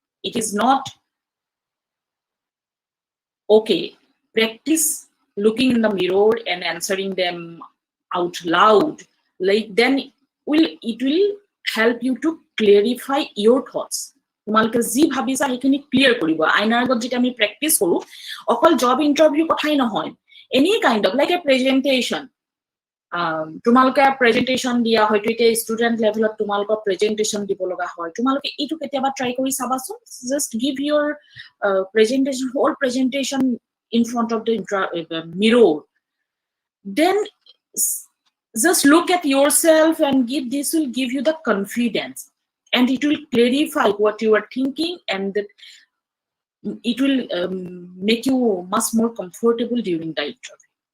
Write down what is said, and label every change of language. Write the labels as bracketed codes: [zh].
[en] It is not okay. Practice looking in the mirror and answering them out loud. Like then it will help you to clarify your thoughts. [as] তোমালোকে যি ভাবিছা সেইখিনি clear কৰিব। আইনাৰ আগত যেতিয়া আমি প্ৰেক্টিছ কৰো, অকল জব ইন্টাৰভিউ কথাই নহয়, [en] Any kind of like a presentation. [as] তোমালোকে প্ৰেজেন্টেশন দিয়া হয়তো এতিয়া ষ্টুডেন্ট লেভেলত তোমালোকৰ প্ৰেজেন্টেশন দিব লগা হয়, তোমালোকে এইটো কেতিয়াবা ট্ৰাই কৰি চাবাচোন। [en] Just give your presentation, whole presentation in front of the mirror. Then just look at yourself and this will give you the confidence, and it will clarify what you are thinking, and it will make you much more comfortable during the interview.